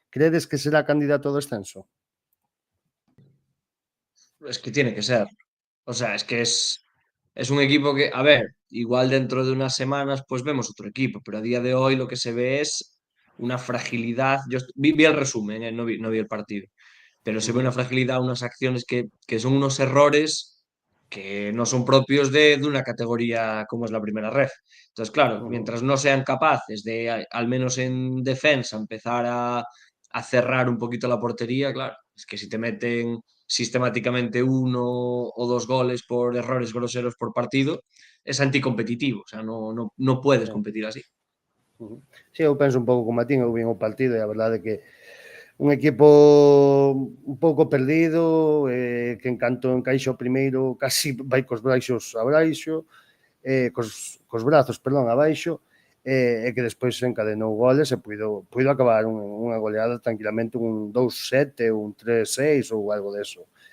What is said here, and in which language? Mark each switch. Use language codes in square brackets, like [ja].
[gl] Credes que será candidato ao descenso? [es] Es que tiene que ser. O sea, es que es un equipo que, a ver, igual dentro de unas semanas pues vemos otro equipo, pero a día de hoy lo que se ve es una fragilidad. Yo vi el resumen, no vi el partido, pero se ve una fragilidad, unas acciones que son unos errores que no son propios de una categoría como es la primera ref. Entonces, claro, mientras no sean capaces de, al menos en defensa, empezar a cerrar un poquito la portería, claro, es que si te meten sistemáticamente 1 o 2 goles por errores groseros por partido, es anticompetitivo, o sea, no puedes Sí. competir así. [gl] Sí, eu penso un pouco como a ti, eu vin o partido e a verdade é que un equipo un pouco perdido, que en canto encaixa o primeiro casi vai cos braxos abaixo, cos brazos, perdón, abaixo, e que despois encadenou goles e puido acabar unha goleada tranquilamente un 2-7, un 3-6 ou algo deso.